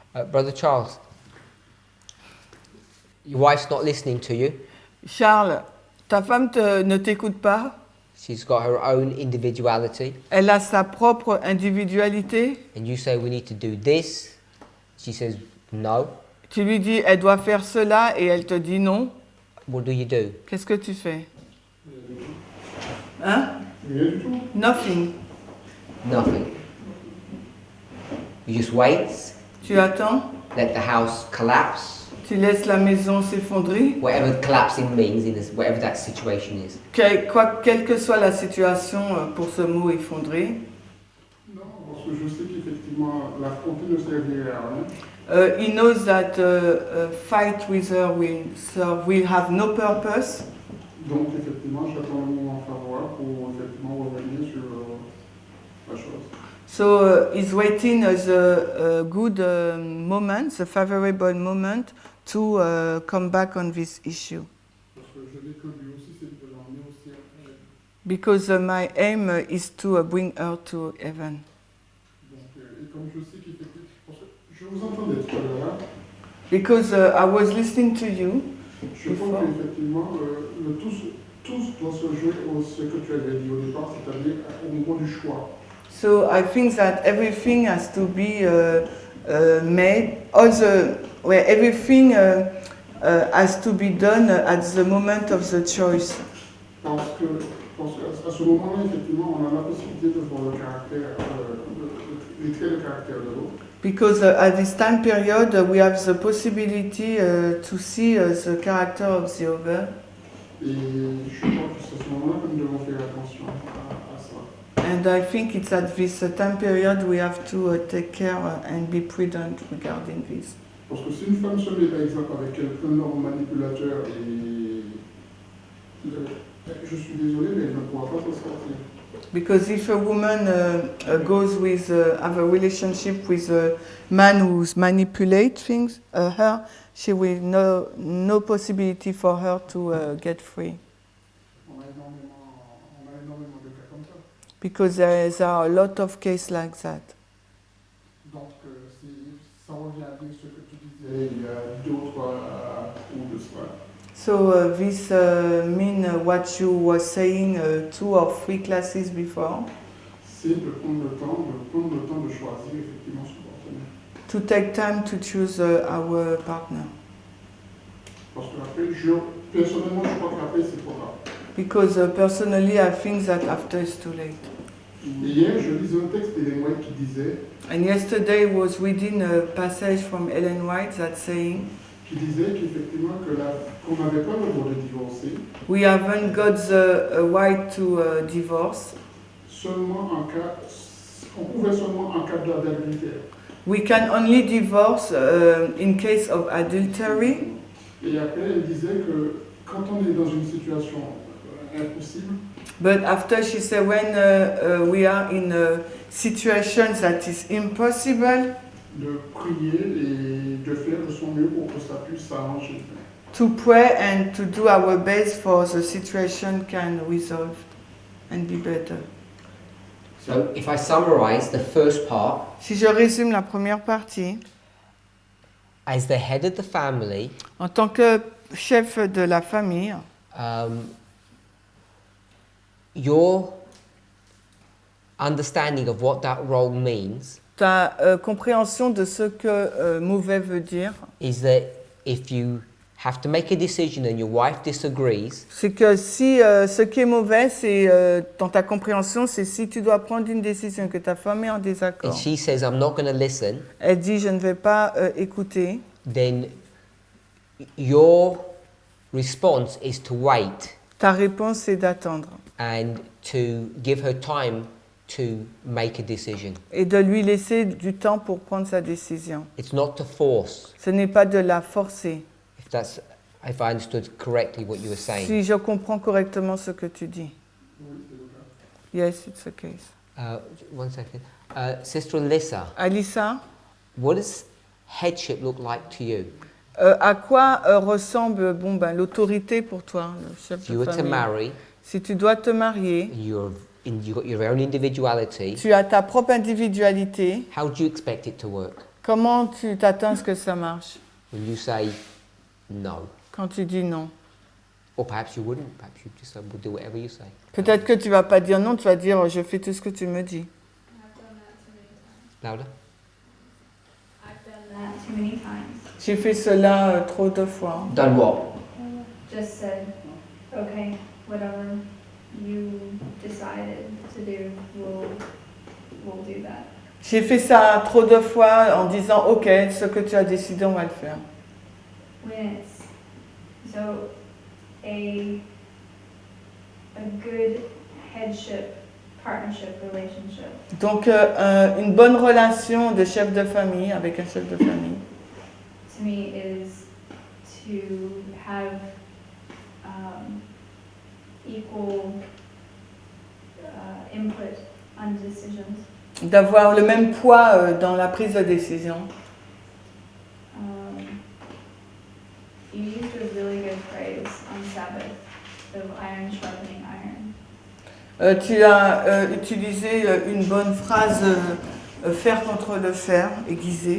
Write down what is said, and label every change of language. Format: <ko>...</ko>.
<en>Brother Charles, your wife's not listening to you.</en> <fr>Charles, ta femme ne t'écoute pas.</fr> <en>She's got her own individuality.</en> <fr>Elle a sa propre individualité.</fr> <en>And you say we need to do this. She says no.</en> <fr>Tu lui dis, elle doit faire cela et elle te dit non.</fr> <en>What do you do?</en> <fr>Qu'est-ce que tu fais? Hein? Rien du tout.</fr> <en>Nothing. Nothing. You just wait.</en> <fr>Tu attends.</fr> <en>Let the house collapse.</en> <fr>Tu laisses la maison s'effondrer.</fr> <en>Whatever collapsing means, in this, whatever that situation is.</en> <fr>Quelle que soit la situation pour ce mot effondré. Non, parce que je sais qu'effectivement, l'affronter ne servirait à rien.</fr> <en>He knows that fight with her will have no purpose.</en> <fr>Donc, effectivement, j'attends le moment favorable pour effectivement revenir sur la chose.</fr> <en>So he's waiting the good moment, the favorable moment to come back on this issue.</en> <fr>Parce que je dis que lui aussi, c'est de l'emmener aussi à elle.</fr> <en>Because my aim is to bring her to heaven.</en> <fr>Donc, et comme je sais qu'effectivement, parce que je vous entendais tout à l'heure,</fr> <en>Because I was listening to you.</en> <fr>je pense qu'effectivement, tous doit se jouer au ce que tu avais dit au départ, c'est-à-dire au niveau du choix.</fr> <en>So I think that everything has to be made, where everything has to be done at the moment of the choice.</en> <fr>Parce qu'à ce moment-là, effectivement, on a la possibilité de voir le caractère, les traits de caractère de l'autre.</fr> <en>Because at this time period, we have the possibility to see the character of the other.</en> <fr>Et je crois que c'est à ce moment-là que nous devons faire attention à ça.</fr> <en>And I think it's at this time period we have to take care and be prudent regarding this.</en> <fr>Parce que si une femme se met par exemple avec quelqu'un d'homme manipulateur et je suis désolé, mais elle ne pourra pas s'en sortir.</fr> <en>Because if a woman goes with, have a relationship with a man who manipulates things, her, she will no possibility for her to get free.</en> <fr>On a énormément de cas comme ça.</fr> <en>Because there are a lot of cases like that.</en> <fr>Donc, ça revient à dire ce que tu disais il y a 2 ou 3 ou 2 soirs.</fr> <en>So this mean what you were saying 2 or 3 classes before.</en> <fr>c'est de prendre le temps de choisir effectivement son partenaire.</fr> <en>To take time to choose our partner.</en> <fr>Parce qu'après, personnellement, je crois qu'après, c'est trop tard.</fr> <en>Because personally, I think that after it's too late.</en> <fr>Hier, je lisais un texte d'Ellen White qui disait,</fr> <en>And yesterday I was reading a passage from Ellen White that saying,</en> <fr>qu'effectivement qu'on n'avait pas le droit de divorcer</fr> <en>we haven't got the right to divorce.</en> <fr>On pouvait seulement en cas d'adultère.</fr> <en>We can only divorce in case of adultery.</en> <fr>Et après, elle disait que quand on est dans une situation impossible,</fr> <en>But after she said, when we are in a situation that is impossible,</en> <fr>de prier et de faire de son mieux pour que ça puisse s'arranger.</fr> <en>to pray and to do our best for the situation can resolve and be better. So if I summarize the first part,</en> <fr>Si je résume la première partie,</fr> <en>as the head of the family,</en> <fr>en tant que chef de la famille,</fr> <en>your understanding of what that role means</en> <fr>ta compréhension de ce que mauvais veut dire,</fr> <en>is that if you have to make a decision and your wife disagrees,</en> <fr>c'est que si ce qui est mauvais, c'est dans ta compréhension, c'est si tu dois prendre une décision que ta femme est en</fr> <en>and</en> <fr>désaccord.</fr> <en>she says, I'm not going to listen,</en> <fr>Elle dit je ne vais pas écouter.</fr> <en>then your response is to wait</en> <fr>Ta réponse c'est d'attendre</fr> <en>and to give her time to make a decision.</en> <fr>et de lui laisser du temps pour prendre sa décision.</fr> <en>It's not to force,</en> <fr>Ce n'est pas de la forcer.</fr> <en>if I understood correctly what you were saying.</en> <fr>Si je comprends correctement ce que tu dis.</fr> <en>Yes, it's the case. 1 second. Sister Alyssa,</en> <fr>Alissa,</fr> <en>what does headship look like to you?</en> <fr>à quoi ressemble l'autorité pour toi, le chef</fr> <en>If you</en> <fr>de</fr> <en>were to</en> <fr>famille?</fr> <en>marry,</en> <fr>Si tu dois te marier,</fr> <en>you've got your own individuality,</en> <fr>tu as ta propre individualité.</fr> <en>how do you expect it to work?</en> <fr>Comment tu t'attends à ce que ça marche</fr> <en>Will you say no?</en> <fr>quand tu dis non?</fr> <en>Or perhaps you wouldn't, perhaps you just would do whatever you say.</en> <fr>Peut-être que tu vas pas dire non, tu vas dire je fais tout ce que tu me dis.</fr> <en>Louder? I've done that too many times.</en> <fr>J'ai fait cela trop de fois.</fr> <en>Done what? Just said, okay, whatever you decided to do, we'll do that.</en> <fr>J'ai fait ça trop de fois en disant ok, ce que tu as décidé, on va le faire.</fr> <en>When it's so a good headship partnership relationship</en> <fr>Donc une bonne relation de chef de famille avec un chef de famille,</fr> <en>to me is to have equal input on decisions.</en> <fr>d'avoir le même poids dans la prise de décision.</fr> <en>You used a really good phrase on Sabbath of iron sharpening iron.</en> <fr>Tu as utilisé une bonne phrase fer contre le fer, aiguisé.</fr>